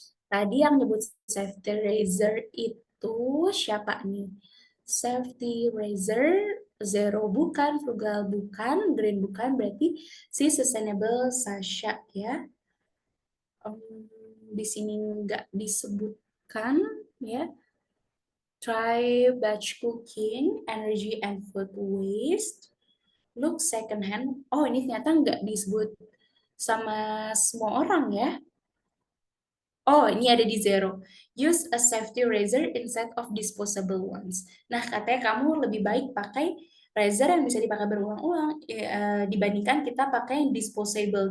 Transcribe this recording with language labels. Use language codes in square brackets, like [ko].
[id] Tadi yang nyebut safety razor itu siapa nih? Safety razor, Zero bukan, Frugal bukan, Green bukan, berarti si Sustainable Sasha ya. Di sini nggak disebutkan ya. [en] Try batch cooking, energy and food waste. Look second hand. [id] Oh, ini ternyata nggak disebut sama semua orang ya. Oh, ini ada di zero. [en] Use a safety razor instead of disposable ones. [id] Nah, katanya kamu lebih baik pakai razor yang bisa dipakai berulang-ulang dibandingkan kita pakai yang disposable.